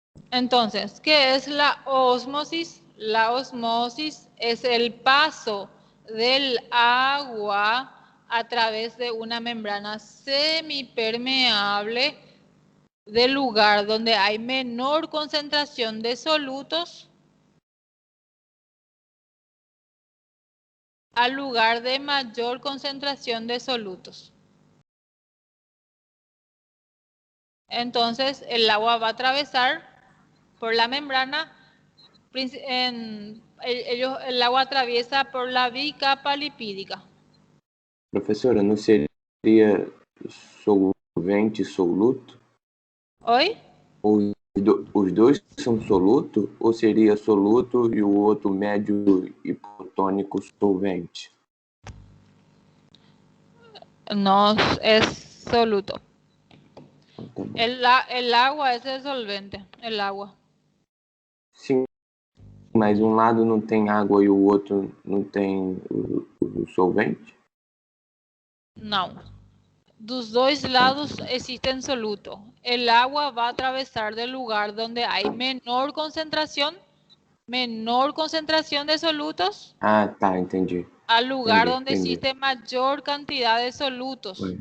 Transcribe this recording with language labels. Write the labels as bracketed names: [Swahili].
[Spanish] Entonces, ¿qué es la ósmosis? La ósmosis es el paso del agua a través de una membrana semipermeable del lugar donde hay menor concentración de solutos al lugar de mayor concentración de solutos. Entonces, el agua va a atravesar por la membrana, el agua atraviesa por la bicapa lipídica. [Portuguese] Professora, não seria solvente e soluto? Oi? Os dois são soluto ou seria soluto e o outro médio hipotônico solvente? [Spanish] No, es soluto. El agua es el solvente, el agua. [Portuguese] Sim, mas um lado não tem água e o outro não tem o solvente? Não. Dos dois lados [Spanish] existen soluto. El agua va a atravesar del lugar donde hay menor concentración de solutos. [Portuguese] Ah, tá, entendi. [Spanish] Al lugar donde existe mayor cantidad de solutos.